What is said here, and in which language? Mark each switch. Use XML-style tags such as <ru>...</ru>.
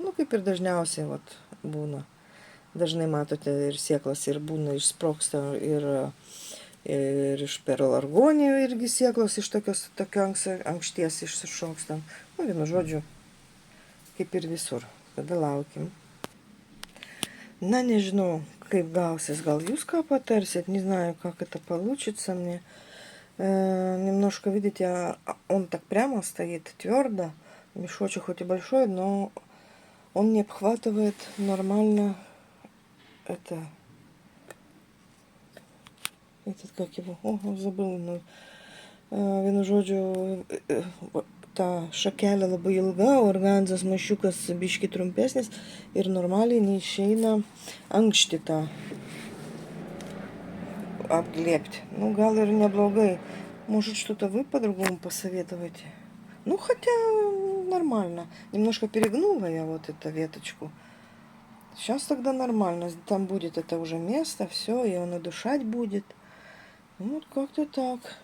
<lt>Kaip ir dažniausiai būna. Dažnai matote ir sėklos ir būna išsprogsta ir iš pelargonijų irgi sėklos iš tokio ankšties išsišoksta. Vienu žodžiu, kaip ir visur. Tada laukim. Nežinau, kaip gausis. Gal jūs ką патарсит?</lt> <ru>Не знаю, как это получится мне. Немножко, видите, он так прямо стоит, твердо. Мешочек хоть и большой, но он не обхватывает нормально этот, как его, забыл,</ru> <lt>vienu žodžiu, ta šakelė labai ilga, organzas maišiukas biški trumpesnis ir normaliai neišeina ankštį tą обглепить. Gal ir neblogai.</lt> <ru>Может, что-то вы по-другому посоветуете? Хотя нормально. Немножко перегнула я вот эту веточку. Сейчас тогда нормально. Там будет это уже место, все, и он удушать будет. Как-то так.</ru>